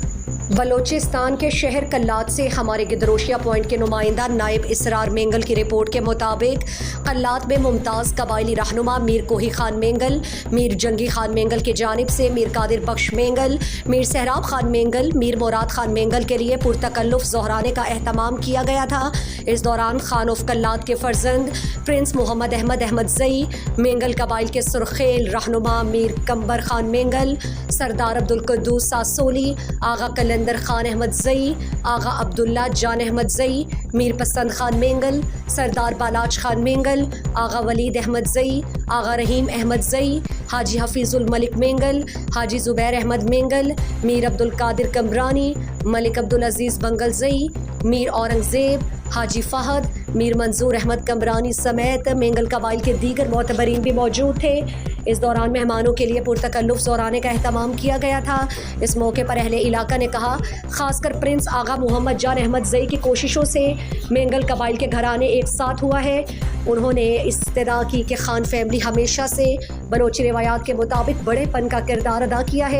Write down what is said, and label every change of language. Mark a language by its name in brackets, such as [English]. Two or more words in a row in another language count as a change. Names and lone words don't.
[Urdu] بلوچستان کے شہر قلات سے ہمارے گدروشیا پوائنٹ کے نمائندہ نائب اسرار مینگل کی رپورٹ کے مطابق قلات میں ممتاز قبائلی رہنما میر کوہی خان مینگل، میر جنگی خان مینگل کی جانب سے میر قادر بخش مینگل، میر سہراب خان مینگل، میر مراد خان مینگل کے لیے پرتکلف ظہرانے کا اہتمام کیا گیا تھا. اس دوران خان آف قلات کے فرزند پرنس محمد احمد زئی، مینگل قبائل کے سرخیل رہنما میر قمبر خان مینگل، سردار عبدالقدوس ساسولی، آغا قلندر خان احمد زئی، آغا عبداللہ جان احمد زئی، میر پسند خان مینگل، سردار بالاج خان مینگل، آغا ولید احمد زئی، آغا رحیم احمد زئی، حاجی حفیظ الملک مینگل، حاجی زبیر احمد مینگل، میر عبدالقادر کمرانی، ملک عبدالعزیز بنگل زئی، میر اورنگزیب، حاجی فہد، میر منظور احمد کمرانی سمیت مینگل قبائل کے دیگر معتبرین بھی موجود تھے. اس دوران مہمانوں کے لیے پرتکلف ظہرانے کا اہتمام کیا گیا تھا. اس موقع پر اہل علاقہ نے کہا، خاص کر پرنس آغا محمد جان احمد زئی کی کوششوں سے مینگل قبائل کے گھرانے ایک ساتھ ہوا ہے. انہوں نے استدعا کی کہ خان فیملی ہمیشہ سے بلوچی روایات کے مطابق بڑے پن کا کردار ادا کیا ہے.